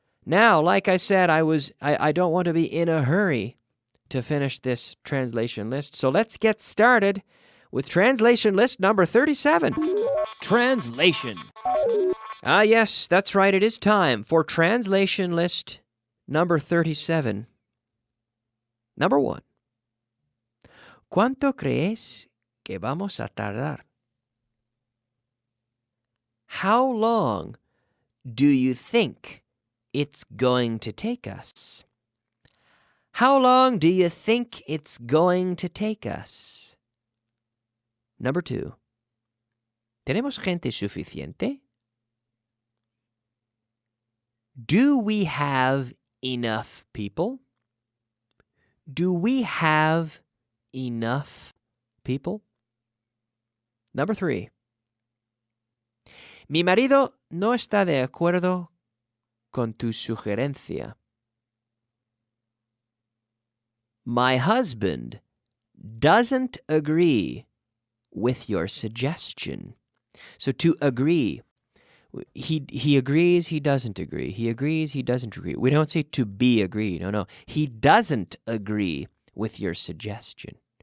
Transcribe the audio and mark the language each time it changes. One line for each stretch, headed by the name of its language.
English: Now, like I said, I don't want to be in a hurry to finish this translation list. So let's get started with translation list number 37. Translation. Ah, yes, that's right. It is time for translation list number 37. Number 1.
Spanish: ¿Cuánto crees que vamos a tardar?
English: How long do you think it's going to take us? How long do you think it's going to take us? Number 2.
Spanish: ¿Tenemos gente suficiente?
English: Do we have enough people? Do we have enough people? Number 3.
Spanish: Mi marido no está de acuerdo con tu sugerencia.
English: My husband doesn't agree with your suggestion. So to agree, he agrees, he doesn't agree. He agrees, he doesn't agree. We don't say to be agreed. No. He doesn't agree with your suggestion.